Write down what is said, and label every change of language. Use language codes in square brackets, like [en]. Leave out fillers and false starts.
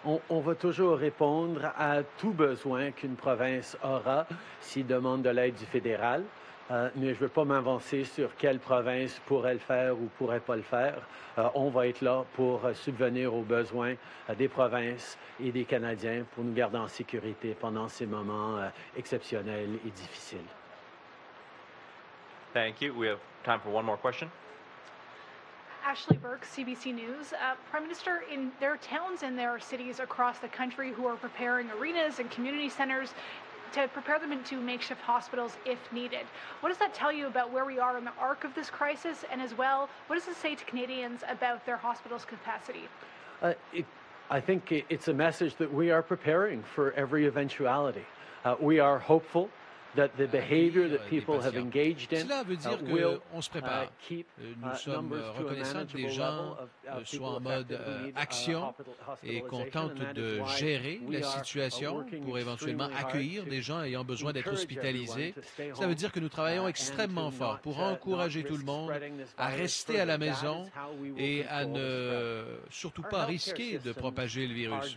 [fr] On va toujours répondre à tout besoin qu'une province aura s'il demande de l'aide du fédéral. Mais je ne veux pas m'avancer sur quelle province pourrait le faire ou pourrait pas le faire. On va être là pour subvenir aux besoins des provinces et des Canadiens pour nous garder en sécurité pendant ces moments exceptionnels et difficiles. [en] Thank you. We have time for one more question. Ashley Burke, CBC News. Prime Minister, there are towns and there are cities across the country who are preparing arenas and community centers to prepare them into makeshift hospitals if needed. What does that tell you about where we are in the arc of this crisis? And as well, what does it say to Canadians about their hospital's capacity? I think it's a message that we are preparing for every eventuality. We are hopeful that the behavior that people have engaged in [fr] Cela veut dire qu'on se prépare. Nous sommes reconnaissants que les gens soient en mode action et qu'on tente de gérer la situation pour éventuellement accueillir des gens ayant besoin d'être hospitalisés. Cela veut dire que nous travaillons extrêmement fort pour encourager tout le monde à rester à la maison et à ne surtout pas risquer de propager le virus.